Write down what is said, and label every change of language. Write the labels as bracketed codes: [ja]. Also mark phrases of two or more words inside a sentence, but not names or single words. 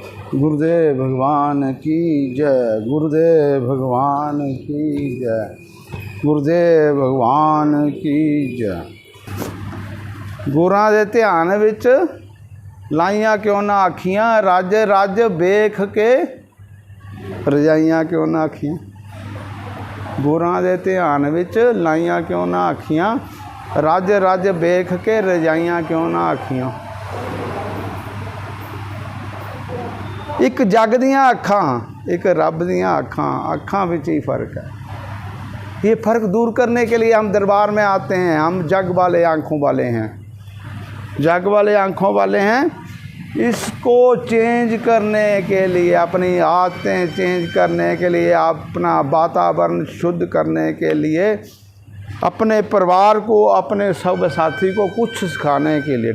[hi] गुरुदेव भगवान की जय, गुरुदेव भगवान की जय, गुरुदेव भगवान की जय। [pa] ਗੁਰਾਂ ਦੇ ਧਿਆਨ ਵਿਚ ਲਾਈਆਂ ਕਿਉਂ ਨਾ ਅੱਖੀਆਂ, ਰੱਜ ਰੱਜ ਵੇਖ ਕੇ ਰਜਾਈਆਂ ਕਿਉਂ ਨਾ ਅੱਖੀਆਂ। ਗੁਰਾਂ ਦੇ ਧਿਆਨ ਵਿਚ ਲਾਈਆਂ ਕਿਉਂ ਨਾ ਅੱਖੀਆਂ, ਰੱਜ ਰੱਜ ਵੇਖ ਕੇ ਰਜਾਈਆਂ ਕਿਉਂ ਨਾ ਅੱਖੀਆਂ। ਇੱਕ ਜੱਗ ਦੀਆਂ ਅੱਖਾਂ, ਇੱਕ ਰੱਬ ਦੀਆਂ ਅੱਖਾਂ, ਅੱਖਾਂ ਵਿਚ ਹੀ ਫ਼ਰਕ ਹੈ। [hi] ये फ़र्क दूर करने के लिए हम दरबार में आते हैं। हम जग वाले आँखों वाले हैं, जग वाले आँखों वाले हैं। इसको चेंज करने के लिए, अपनी आदतें चेंज करने के लिए, अपना वातावरण शुद्ध करने के लिए, अपने परिवार को, अपने सब साथी को कुछ सिखाने के लिए।